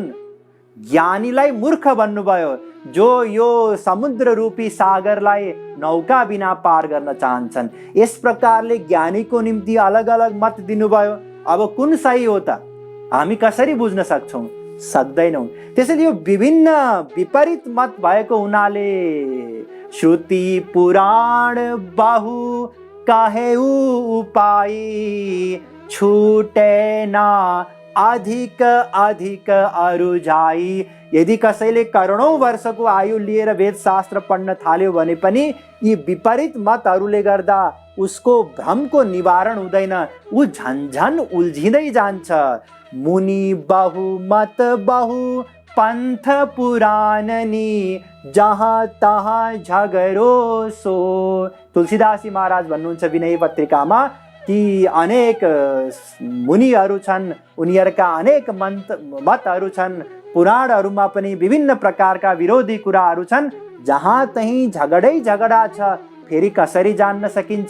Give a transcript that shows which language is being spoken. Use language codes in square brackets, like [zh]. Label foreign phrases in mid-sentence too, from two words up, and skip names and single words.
[ne] ज्ञानीलाई मूर्ख भन्नुभयो, जो यो समुद्र रूपी सागरलाई नौका बिना पार गर्न चाहन्छन्। यस प्रकारले ज्ञानीको निम्ति अलग अलग मत दिनुभयो। अब कुन सही हो त हामी कसरी बुझ्न सक्छौं? [hi] सक्दैनौं। [ne] त्यसैले यो विभिन्न विपरीत मत भएको हुनाले [hi] श्रुति पुराण बहु कहेउ उपाय छुटे ना अधिक अधिक अरु जाई। [ne] यदि कसैले करोडौं वर्षको आयु लिएर वेद शास्त्र पढ्न थाल्यो भने पनि यी विपरीत मतहरूले गर्दा उसको भ्रमको निवारण हुँदैन, ऊ झन्झन उल्झिँदै जान्छ। [hi] मुनि बहु मत बहु पंथ पुराणनी जहाँ तहाँ झगडो सो। [ne] तुलसीदासी महाराज भन्नुहुन्छ विनय पत्रिकामा कि अनेक मुनिहरू छन्, उनीहरूका अनेक मतहरू छन्, पुराणहरूमा पनि विभिन्न प्रकारका विरोधी कुराहरू छन्, जहाँ तहीँ झगडै झगडा छ। फेरि कसरी जान्न सकिन्छ?